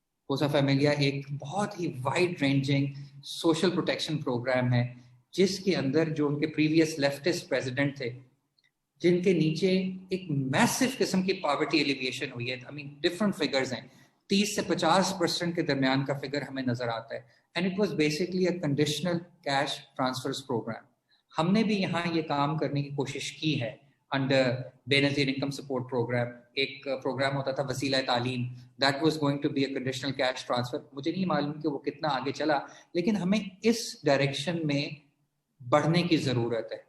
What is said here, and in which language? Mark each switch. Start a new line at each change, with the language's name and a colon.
Urdu: بوسا فیملیا ایک بہت ہی wide ranging social protection programme ہے, جس کے اندر جو ان کے پریویس لیفٹسٹ پریزیڈنٹ تھے, جن کے نیچے ایک میسو قسم کی پاورٹی ایلیویشن ہوئی ہے.
English: I mean different figures
Urdu: ہیں, 30 سے 50% کے درمیان کا فگر ہمیں نظر آتا ہے.
English: And it was basically a conditional cash transfers programme.
Urdu: ہم نے بھی یہاں یہ کام کرنے کی کوشش کی ہے انڈر بے نظیر انکم سپورٹ پروگرام. ایک پروگرام ہوتا تھا
English: Waseela Taleem, that was going to be a conditional cash transfer.
Urdu: مجھے نہیں معلوم کہ وہ کتنا آگے چلا, لیکن ہمیں اس ڈائریکشن میں بڑھنے کی ضرورت ہے.